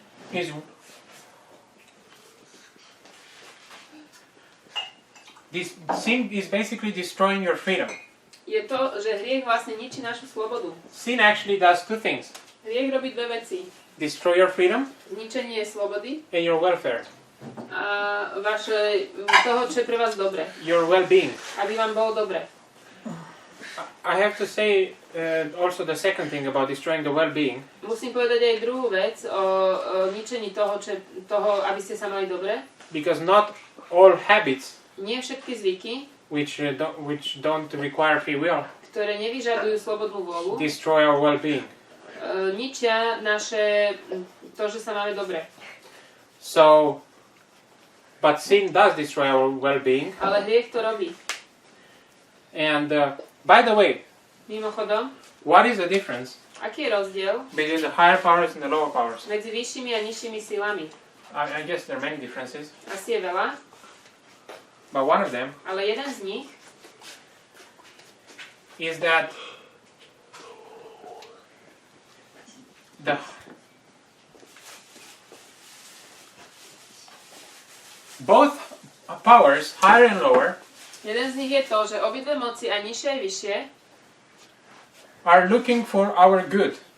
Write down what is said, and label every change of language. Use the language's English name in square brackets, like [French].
[English] is this sin is basically destroying your freedom. [Slovak] je to, že hriech vlastne ničí našu slobodu. [English] Sin actually does two things: [Slovak] Hriech robí dve veci. [English] destroy your freedom [Slovak] Zničenie slobody [English] and your welfare, [Slovak] a toho, čo je pre vás dobre. [English] your well-being. [Slovak] Aby vám bolo dobre. [English] I have to say also the second thing about destroying the well-being. [Slovak] Musím povedať aj druhú vec o ničení toho, aby ste sa mali dobre. [English] Because not all habits [Slovak] Nie všetky zvyky, [English] which don't require free will [Slovak] ktoré nevyžadujú slobodnú vôľu, [English] destroy our well-being. [Slovak] ničia to, že sa máme dobre. [English] So, but sin does destroy our well-being. [Slovak] Ale hriech to robí. [English] And by the way, [Slovak] Mimochodom, [English] what is the difference [Slovak] aký je rozdiel [English] between the higher powers and the lower powers? [Slovak] medzi vyššími a nižšími silami? [English] I guess there are many differences, [Slovak] Asi je veľa, [English] but one of them [Slovak] ale jeden z nich [English] is that both powers, higher and lower, [Slovak] jeden z nich je to, že obidve moci, aj nižšie aj vyššie, [English] are looking for our good.